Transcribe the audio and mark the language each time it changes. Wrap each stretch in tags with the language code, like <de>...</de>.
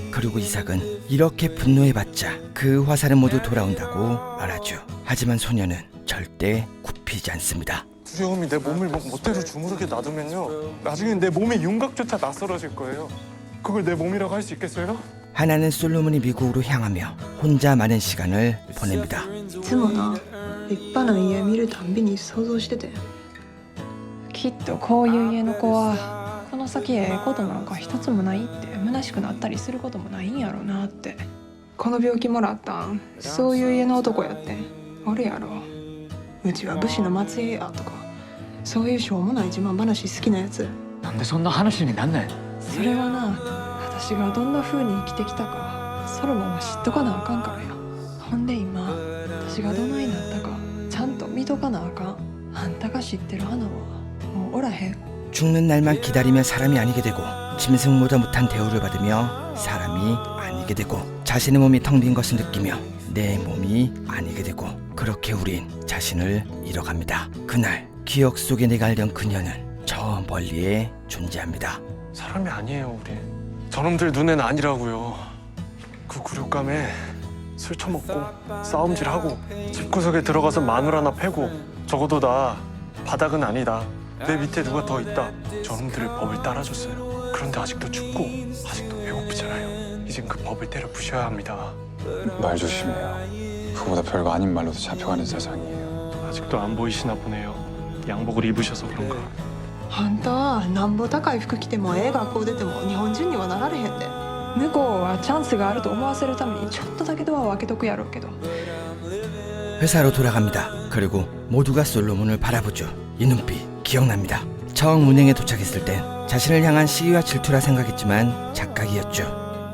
<ko>그리고 이삭은 이렇게 분노해봤자 그 화살은 모두 돌아온다고 말하죠. 하지만 소녀는 절대 굽히지 않습니다. 두려움이 내 몸을 멋대로 주무르게 놔두면요, 나중엔 내 몸의 윤곽조차 낯설어질 거예요. 그걸 내 몸이라고 할 수 있겠어요? 하나는 솔로몬이 미국으로 향하며 혼자 많은 시간을 보냅니다.</ko> <ja>いつもな、立派な家見るたんびに想像してて。きっとこういう家の子はこの先ええことなんか一つもないって虚しくなったりすることもないんやろなって。この病気もらったんそういう家の男やってん。おるやろ。うちは武士の末裔やとかそういうしょうもない自慢話好きなやつ。なんでそんな話になんない。それはな、私がどんな風に生きてきたかソロモンは知っとかなあかんからや。ほんで今私がどないなったかちゃんと見とかなあかん。あんたが知ってる花はもうおらへん。</ja> <ko>죽는 날만 기다리며 사람이 아니게 되고 짐승보다 못한 대우를 받으며 사람이 아니게 되고 자신의 몸이 텅 빈 것을 느끼며 내 몸이 아니게 되고 그렇게 우린 자신을 잃어갑니다. 그날 기억 속에 내가 알던 그녀는 저 멀리에 존재합니다. 사람이 아니에요, 우리. 저놈들 눈엔 아니라고요. 그 굴욕감에 술 처먹고 싸움질하고 집구석에 들어가서 마눌 하나 패고 적어도 나 바닥은 아니다. 내 밑에 누가 더 있다. 저놈들의 법을 따라줬어요. 그런데 아직도 춥고 아직도 배고프잖아요. 이젠 그 법을 때려 부셔야 합니다. 말 조심해요. 그보다 별거 아닌 말로도 잡혀가는 세상이에요. 아직도 안 보이시나 보네요. 양복을 입으셔서 그런가.</ko> <ja>あんたなんぼ高い服着てもええ学校出ても日本人にはなられへんで。向こうはチャンスがあると思わせるためにちょっとだけドアを開けとくやろうけど。</ja> <ko>회사로 돌아갑니다. 그리고 모두가 솔로몬을 바라보죠. 이 눈빛 기억납니다. 처음 운행에 도착했을 땐 자신을 향한 시기와 질투라 생각했지만 착각이었죠.</ko>